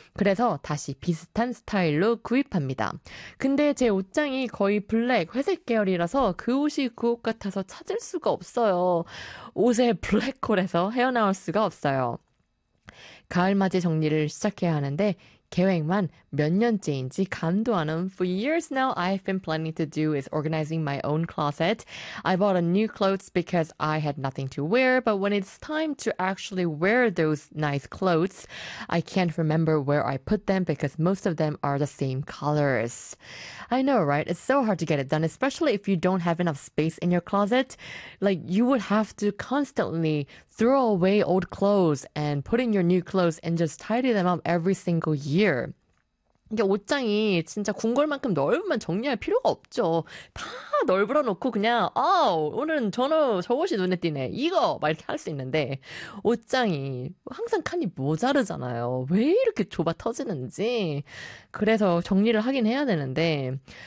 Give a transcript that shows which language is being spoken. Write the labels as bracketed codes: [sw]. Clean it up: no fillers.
[ko] 그래서 다시 비슷한 스타일로 구입합니다. 근데 제 옷장이 거의 블랙, 회색 계열이라서 그 옷이 그 옷 같아서 찾을 수가 없어요. 옷의 블랙홀에서 헤어나올 수가 없어요. 가을맞이 정리를 시작해야 하는데 계획만 몇 년째인지 감도 안 온. [en] For years now, I've been planning to do is organizing my own closet. I bought a new clothes because I had nothing to wear, but when it's time to actually wear those nice clothes, I can't remember where I put them because most of them are the same colors. I know, right? It's so hard to get it done, especially if you don't have enough space in your closet. Like, you would have to constantly throw away old clothes and put in your new clothes and just tidy them up every single year. [ko] 이게 옷장이 진짜 궁궐만큼 넓으면 정리할 필요가 없죠. 다 널브러 놓고 그냥 아우 오늘은 저 옷이 눈에 띄네 이거 막 이렇게 할 수 있는데 옷장이 항상 칸이 모자르잖아요. 왜 이렇게 좁아 터지는지. 그래서 정리를 하긴 해야 되는데